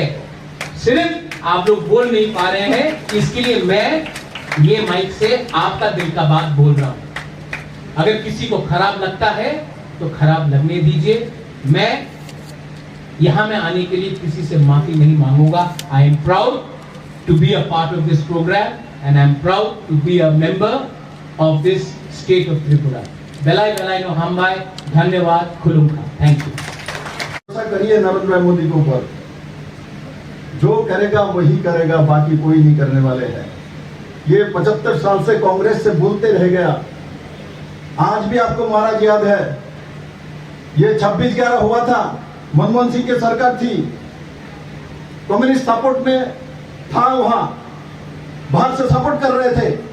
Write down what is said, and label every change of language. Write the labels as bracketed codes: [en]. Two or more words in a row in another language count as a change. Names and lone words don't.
[hi] सिर्फ आप लोग बोल नहीं पा रहे हैं, इसके लिए मैं ये माइक से आपका दिल का बात बोल रहा हूं। अगर किसी को खराब लगता है तो खराब लगने दीजिए। मैं यहां में आने के लिए किसी से माफी नहीं मांगूंगा। [en] I am proud to be a part of this program and I am proud to be a member of this state of Tripura. [trp] बेलाई बेलाई नो हमबाई, धन्यवाद, खुलुमखा, [en] thank you. [hi] ऐसा करिए नरेंद्र मोदी के ऊपर, जो करेगा वही करेगा, बाकी कोई नहीं करने वाले हैं। ये 75 साल से कांग्रेस से बोलते रह गया। आज भी आपको महाराज याद है, ये 26/11 हुआ था, मनमोहन सिंह की सरकार थी, [en] communist support [hi] में था, वहां बाहर से सपोर्ट कर रहे थे।